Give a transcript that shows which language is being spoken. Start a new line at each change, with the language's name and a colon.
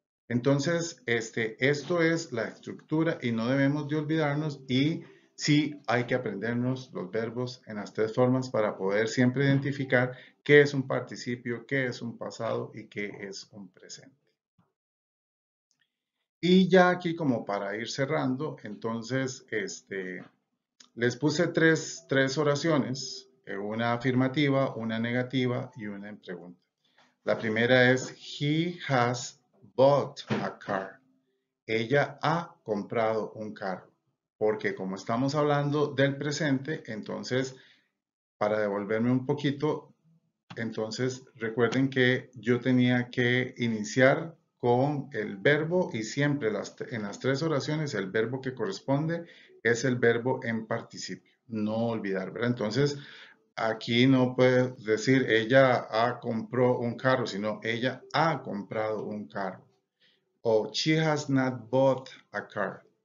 Spanish: Entonces, esto es la estructura y no debemos de olvidarnos y sí hay que aprendernos los verbos en las tres formas para poder siempre identificar qué es un participio, qué es un pasado y qué es un presente. Y ya aquí como para ir cerrando, entonces les puse tres oraciones, una afirmativa, una negativa y una en pregunta. La primera es
English: He has bought a car.
Spanish: Ella ha comprado un carro. Porque como estamos hablando del presente, entonces, para devolverme un poquito, entonces recuerden que yo tenía que iniciar con el verbo y siempre en las tres oraciones el verbo que corresponde es el verbo en participio. No olvidar, ¿verdad? Entonces, aquí no puedes decir ella compró un carro, sino ella ha comprado un carro.
English: O she has not bought a car.